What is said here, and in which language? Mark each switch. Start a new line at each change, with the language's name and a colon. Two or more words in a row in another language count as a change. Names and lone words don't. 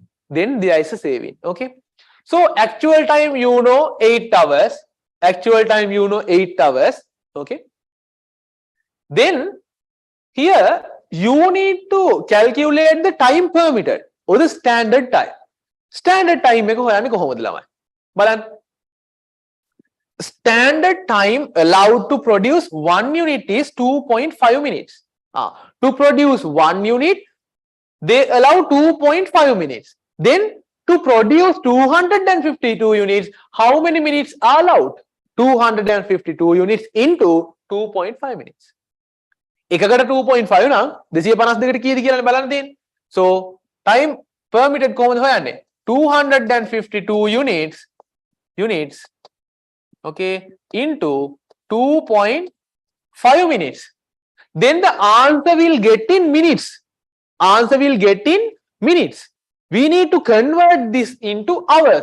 English: Okay. So actual time, 8 hours. Actual time, 8 hours. Okay. Then here you need to calculate the time permitted or the standard time. Standard time
Sinhala: එක හොයන්නේ කොහොමද ළමයි? බලන්න.
English: Standard time allowed to produce one unit is 2.5 minutes. To produce one unit, they allow 2.5 minutes. Then to produce 252 units, how many minutes are allowed? 252 units into 2.5 minutes.
Sinhala: එකකට 2.5 නම් 252කට කීයද කියලා බලන්න තියෙන්නේ.
English: So time permitted
Sinhala: කොහොමද හොයන්නේ?
English: 252 units okay into 2.5 minutes. Then the answer will get in minutes. We need to convert this into hours.